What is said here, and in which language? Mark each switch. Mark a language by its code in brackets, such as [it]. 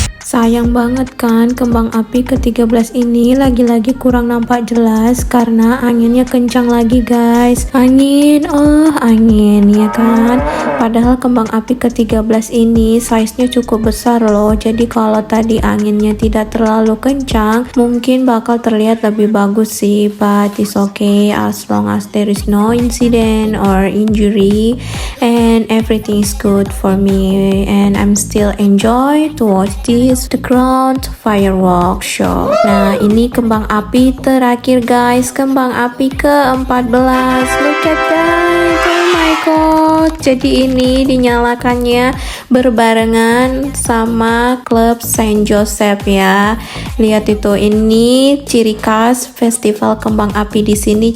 [id] Sayang banget kan kembang api ke-13 ini lagi-lagi kurang nampak jelas karena anginnya kencang lagi guys. Angin ya kan. Padahal kembang api ke-13 ini size-nya cukup besar loh. Jadi kalau tadi anginnya tidak terlalu kencang mungkin bakal terlihat lebih bagus sih. [en] But it's okay as long as there is no incident or injury and everything is good for me and I'm still enjoy to watch this the ground firework show. [id] Nah, ini kembang api terakhir guys, kembang api ke-14. [en] Look at that. Oh my god. [id] Jadi ini dinyalakannya berbarengan sama klub Saint Joseph ya. Lihat itu, ini ciri khas festival kembang api di sini.